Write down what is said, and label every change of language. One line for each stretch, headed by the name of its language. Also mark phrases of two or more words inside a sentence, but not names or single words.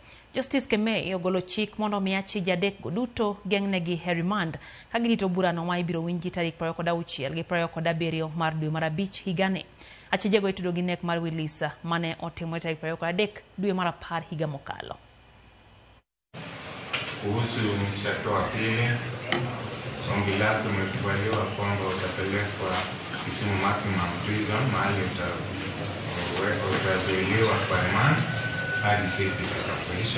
Luo (Kenya and Tanzania): Justice Kemei ogolo chik mondo mi achija adek go duto gengnegi Herrimand ka girito burano ma ibiro winji tarik 26 gi 27 mar dwe mar abich higani. Achija go itudo gi nek mar Willis mane otimore tarik 23 dwe mar 10 higa mokalo.
Swahili: Kuhusu mshtakiwa wa pili, ombi lake umekubaliwa kwamba utapelekwa Kisumu Maximum Prison mahali utazuiliwa kwa remand hadi kesi itakapoisha.